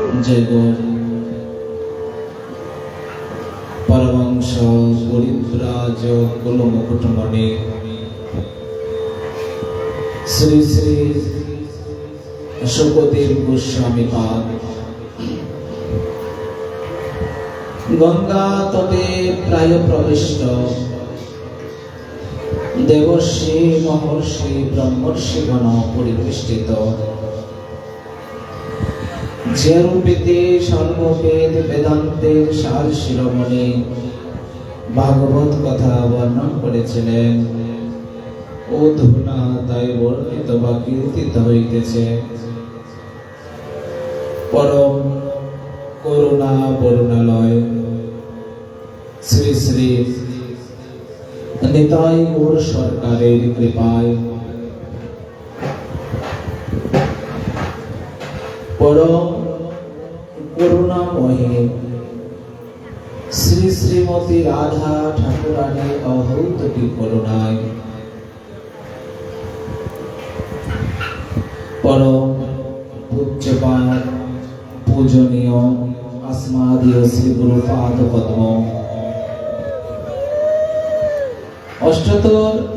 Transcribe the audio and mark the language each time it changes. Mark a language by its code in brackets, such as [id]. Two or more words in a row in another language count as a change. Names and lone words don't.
[sa] जय गौर परमहंस परिव्राज कुलमुकुटमणि श्री श्री शुकदेव गोस्वामी पाद गंगा तटे प्राय प्रविष्ट देवर्षि महर्षि ब्रह्मर्षि गण परिवेष्टित [bn] যে রূপেতে সর্ববেদ বেদান্তের সার শিরোমণি ভাগবত কথা বর্ণন করেছিলেন অধুনা তাই বর্ণিত বা কীর্তিত হইতেছে পরম করুণা বরুণালয় শ্রী শ্রী নিতাই গৌর সরকারের কৃপায় [sa] परम करुणामयी श्री श्रीमती राधा ठाकुरानी अहौतकी करुणाय परम पूज्यपाद पूजनीय अस्मदीय श्री गुरुपाद पद्म अष्टोत्तर